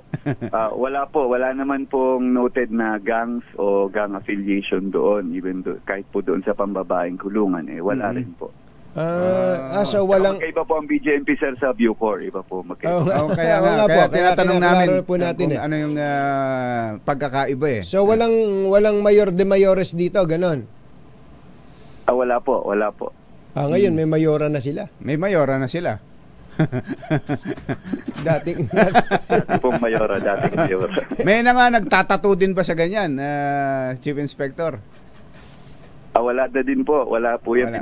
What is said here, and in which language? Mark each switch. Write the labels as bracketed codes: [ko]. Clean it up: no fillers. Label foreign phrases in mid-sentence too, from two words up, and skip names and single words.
[tl] Wala naman pong noted na gangs o gang affiliation doon. Even kahit po doon sa pambabaeng kulungan, wala rin po. So walang... Magkaiba po ang BJMP, sir, sa Bucor. Iba po magkaiba. Kaya tinatanong namin po natin ano yung pagkakaiba . So walang [es] mayor de mayores [tl] dito, ganon? Wala po. Ngayon may mayora na sila. May mayora na sila. dating pong mayora. May na nga nagtatato din ba sa ganyan, Chief Inspector? Wala na din po. Wala po yan.